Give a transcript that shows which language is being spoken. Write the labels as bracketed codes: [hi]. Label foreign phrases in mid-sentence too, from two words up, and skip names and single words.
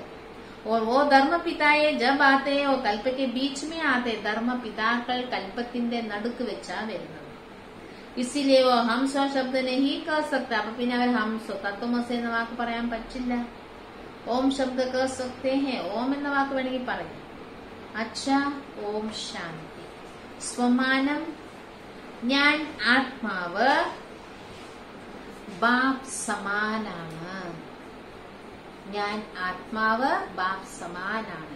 [hi] और वो धर्म पिताए जब आते वो कल्प के बीच में आते. [ml] ധർമ്മ പിതാക്കൾ കൽപ്പത്തിന്റെ നടുക്ക് വെച്ചാ വരുന്നത്. [hi] इसीलिए वो हम सो शब्द नहीं कह सकता. [ml] അപ്പൊ പിന്നെ അവർ [hi] हम सो [ml] തത്വമസി എന്ന വാക്ക് പറയാൻ പറ്റില്ല. [hi] ओम शब्द कह सकते हैं, [ml] ഓം എന്ന വാക്ക് വേണമെങ്കിൽ പറയാം. अच्छा, ഓം ശാന്തി. സ്വമാനം, ഞാൻ ആത്മാവ് ബാപ്പ് സമാനാണ്. ഞാൻ ആത്മാവ് ബാപ്പ് സമാനാണ്.